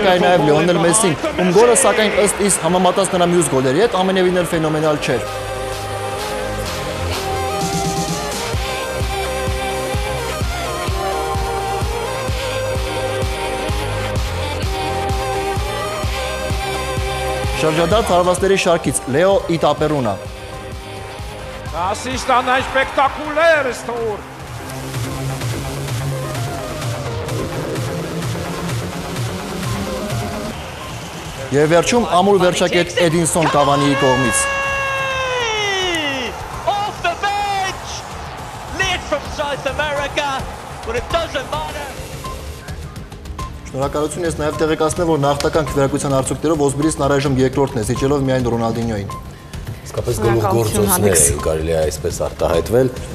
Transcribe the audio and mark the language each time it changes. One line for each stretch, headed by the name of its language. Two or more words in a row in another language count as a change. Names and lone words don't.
Armenian: է նաև Լիոնել Մեսսին, ում գոլը սակայն ըստ իս համեմատած նրա մյուս գոլերի հետ ամենևին էլ ֆենոմենալ չէր։ Շրջադարձ հարվածների շարքից Լեո Իտապերունա։
German: Das ist dann ein spektakuläres Tor.
Armenian: Եվ վերջում ամուր վերջակետ Էդինսոն Կավանիի կողմից։
English: Off the bench. Late from South America, but it doesn't matter.
Armenian: Շնորհակալություն, ես նաև տեղեկացնեմ, որ նախնական քվեարկության արդյունքներով Օզբիլիսն առայժմ երկրորդն է, զիջելով միայն Ռոնալդինյոին։ Իսկապես գլուխգործոցներ են կարելի է այսպես արտահայտվել։